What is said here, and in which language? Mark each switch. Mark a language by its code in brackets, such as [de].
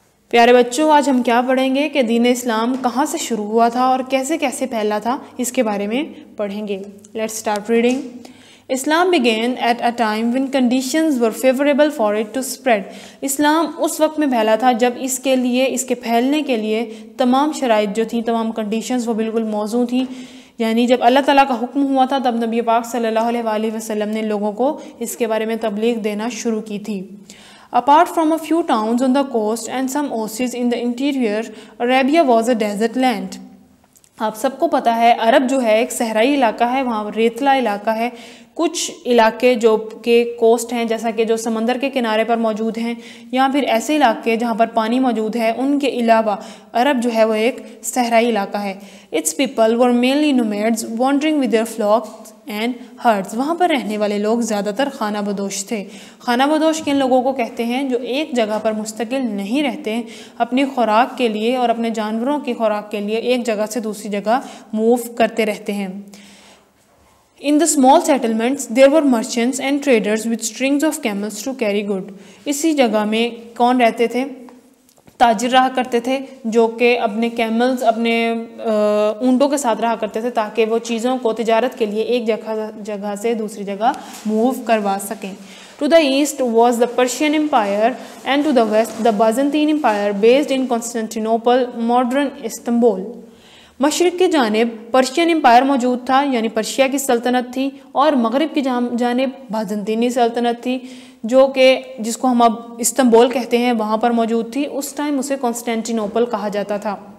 [ur] پیارے بچوں آج ہم کیا پڑھیں گے کہ دین اسلام کہاں سے شروع ہوا تھا اور کیسے کیسے پھیلا تھا اس کے بارے میں پڑھیں گے. [en] Let's start reading. Islam began at a time when conditions were favorable for it to spread. [ur] اسلام اس وقت میں پھیلا تھا جب اس کے پھیلنے کے لیے تمام شرائط جو تھیں، تمام کنڈیشنز وہ بالکل موزوں تھیں. یعنی جب اللہ تعالیٰ کا حکم ہوا تھا تب نبی پاک صلی اللہ علیہ وآلہ وسلم نے لوگوں کو اس کے بارے میں تبلیغ دینا شروع کی تھی. [en] Apart from a few towns on the coast and some oases in the interior, Arabia was a desert land. [ur] آپ سب کو پتہ ہے عرب جو ہے ایک صحرائی علاقہ ہے، وہاں ریتلا علاقہ ہے. کچھ علاقے جو کہ کوسٹ ہیں جیسا کہ جو سمندر کے کنارے پر موجود ہیں، یا پھر ایسے علاقے جہاں پر پانی موجود ہے، ان کے علاوہ عرب جو ہے وہ ایک صحرائی علاقہ ہے. [en] Its people were mainly nomads wandering with their flocks and herds. [ur] وہاں پر رہنے والے لوگ زیادہ تر خانہ بدوش تھے. خانہ بدوش کن لوگوں کو کہتے ہیں؟ جو ایک جگہ پر مستقل نہیں رہتے، اپنی خوراک کے لیے اور اپنے جانوروں کی خوراک کے لیے ایک جگہ سے دوسری جگہ موو کرتے رہتے ہیں. [en] In the small settlements, there were merchants and traders with strings of camels to carry good. [ur] اسی جگہ میں کون رہتے تھے؟ تاجر رہا کرتے تھے جو کہ اپنے کیملز، اپنے اونٹوں کے ساتھ رہا کرتے تھے تاکہ وہ چیزوں کو تجارت کے لیے ایک جگہ سے دوسری جگہ موو کروا سکیں. [en] To the east was the Persian Empire and to the west the Byzantine Empire based in Constantinople, modern Istanbul. [ur] مشرق کی جانب پرشین امپائر موجود تھا، یعنی پرشیا کی سلطنت تھی، اور مغرب کی جانب بازنطینی سلطنت تھی جو کہ جس کو ہم اب استنبول کہتے ہیں، وہاں پر موجود تھی. اس ٹائم اسے کانسٹینٹینوپل کہا جاتا تھا.